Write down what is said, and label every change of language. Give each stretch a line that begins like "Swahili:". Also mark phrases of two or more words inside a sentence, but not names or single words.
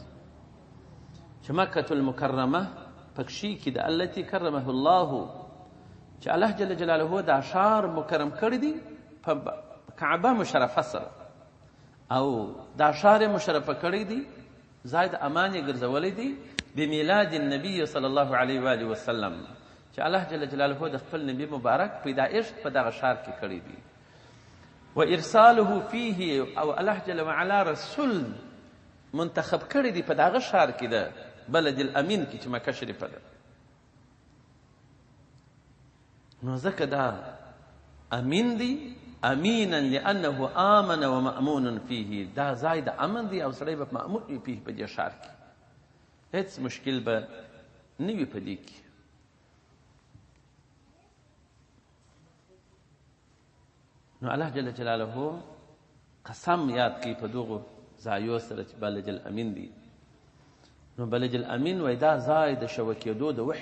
Pashto: چې مکة المکرمه پکښې کې د
Arabic: التي کرمه الله،
Pashto: چې الله
Arabic: جل جلاله
Pashto: دا ښار مکرم کړی دی په کعبه مشرفه سره، او دا ښار یې مشرفه کړی دی، ځای د امان یې ګرځولی دی.
Arabic: بمیلاد النبي صلی الله علیه و آله وسلم،
Pashto: چې چې الله
Arabic: جل جلاله
Pashto: د خپل نبي مبارک پیدایښت په دغه ښار کې کړی دی
Arabic: و ارساله فيه
Pashto: او الله
Arabic: جل وعلا
Pashto: رسول منتخب کړی دی په دغه ښار کې ده
Arabic: بلد الامین
Pashto: کې چې مکه شریفه ده نو ځکه دا امین دی
Arabic: امینا لانه آمن و مأمون فيه
Pashto: دا ځای د امن دی او سړی به مأمون وي فيه په دې ښار کې هیڅ مشکل به نه وي په دې کې نو الله
Arabic: جل جلاله
Pashto: قسم یاد کوي په دغو ځایو سره چې
Arabic: بلد الامین
Pashto: دی نو
Arabic: بلد الامین
Pashto: وایي دا ځای د شوکېدو د وحي